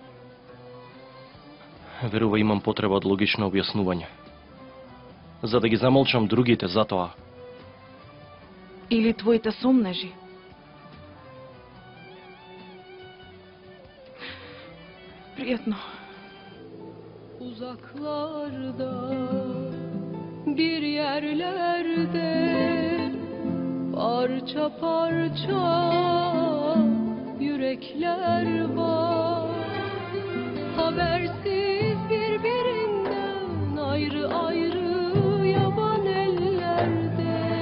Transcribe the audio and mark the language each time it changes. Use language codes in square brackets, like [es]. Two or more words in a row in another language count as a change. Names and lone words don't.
[mk] Верувај, имам потреба од логично објаснување. За да ги замолчам другите за тоа. Или твоите сомнежи. Пријатно. [tr] Uzaklarda bir yerlerde parça parça yürekler var. Habersiz birbirinden ayrı ayrı yaban ellerde.